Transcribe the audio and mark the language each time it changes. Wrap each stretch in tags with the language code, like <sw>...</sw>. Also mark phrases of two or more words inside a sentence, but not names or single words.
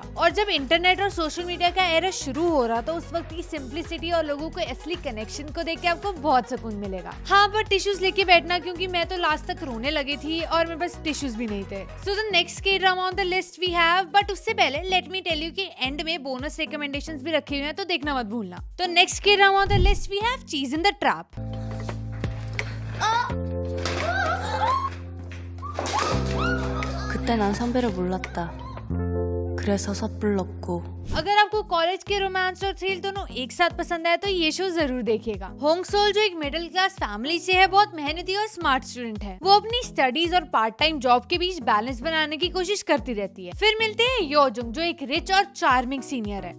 <hi>और जब इंटरनेट और</hi> <en>social media</en> <hi>का एरा शुरू हो रहा, तो उस वक्त की सिंप्लिसिटी और लोगों को असली कनेक्शन को देख के आपको बहुत सुकून मिलेगा। हाँ, पर टिश्यूज लेके बैठना, क्योंकि मैं तो लास्ट तक रोने लगी थी और मेरे पास टिश्यूज भी नहीं थे।</hi> <en>So the next K drama on the list we have,</en> <hi>बट उससे पहले</hi> <en>let me tell you</en> <hi>कि एंड में</hi> <en>bonus recommendations</en> <hi>भी रखे हुए हैं, तो देखना मत भूलना।</hi> <en>So next K drama on the list we have Cheese in the Trap.</en> <ko>그때 난 선배를 몰랐다. 그래서 섣불렀고.</ko> <hi>अगर आपको कॉलेज के रोमांस और थ्रिल दोनों एक साथ पसंद आए तो ये शो जरूर देखिएगा। होंग सोल जो एक</hi> <en>middle class family</en> <hi>से है, बहुत मेहनती और स्मार्ट स्टूडेंट है। वो अपनी स्टडीज और</hi> <en>part time job</en> <hi>के बीच बैलेंस बनाने की कोशिश करती रहती है। फिर मिलते हैं योजुंग, जो एक रिच और चार्मिंग सीनियर है।</hi>